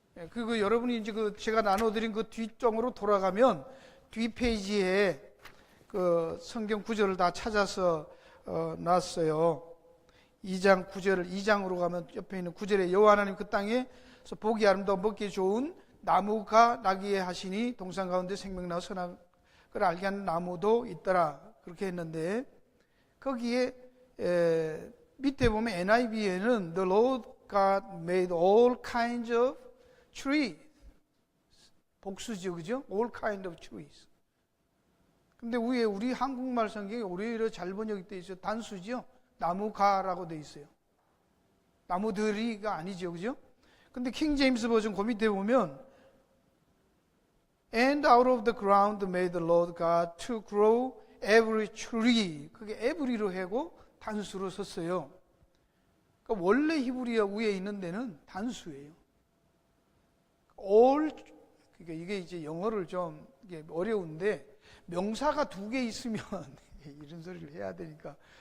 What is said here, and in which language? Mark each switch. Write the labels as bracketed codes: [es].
[ko] 그리고 여러분이 이제 제가 나눠드린 그 뒷쪽으로 돌아가면 뒷페이지에 그 성경 구절을 다 찾아서 놨어요. 2장 9절을 2장으로 가면 옆에 있는 9절에 여호와 하나님 그 땅에서 보기 아름다워 먹기 좋은 나무가 나기에 하시니 동산 가운데 생명나무 선악을 알게 하는 나무도 있더라. 그렇게 했는데 거기에 밑에 보면 NIV에는 [en] The Lord God made all kinds of trees. [ko] 복수죠, 그죠? [en] All kinds of trees. [ko] 근데 위에 우리 한국말 성경에 오히려 잘 번역되어 있어요. 단수죠. 나무가라고 되어 있어요. 나무들이가 아니죠, 그죠? 근데 킹 제임스 버전 그 밑에 보면 [en] And out of the ground made the Lord God to grow every tree. [ko] 그게 every로 하고 단수로 썼어요. 그러니까 원래 히브리어 위에 있는 데는 단수예요. all, 그러니까 이게 이제 영어를 좀 이게 어려운데 명사가 두 개 있으면 이런 소리를 해야 되니까.